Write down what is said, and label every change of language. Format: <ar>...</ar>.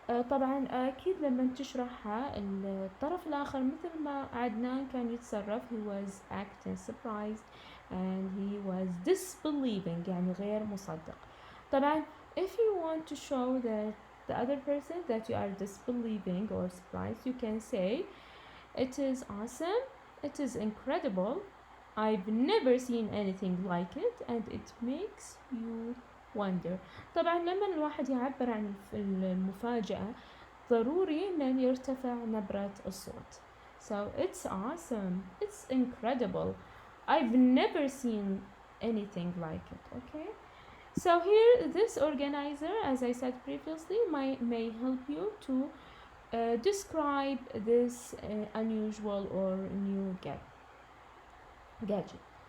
<ar>طبعا اكيد لما تشرحها الطرف الاخر مثل ما عدنان كان يتصرف</ar> <en>he was acting surprised and he was disbelieving</en> <ar>يعني غير مصدق.</ar> <en>طبعا if you want to show that the other person that you are disbelieving or surprised, you can say it is awesome, it is incredible, I've never seen anything like it and it makes you wonder.</en> <ar>طبعا لما الواحد يعبر عن المفاجأة ضروري أن يرتفع نبرة الصوت.</ar> <en>So it's awesome, it's incredible, I've never seen anything like it. Okay, so here this organizer, as I said previously, may help you to describe this unusual or new gadget.</en>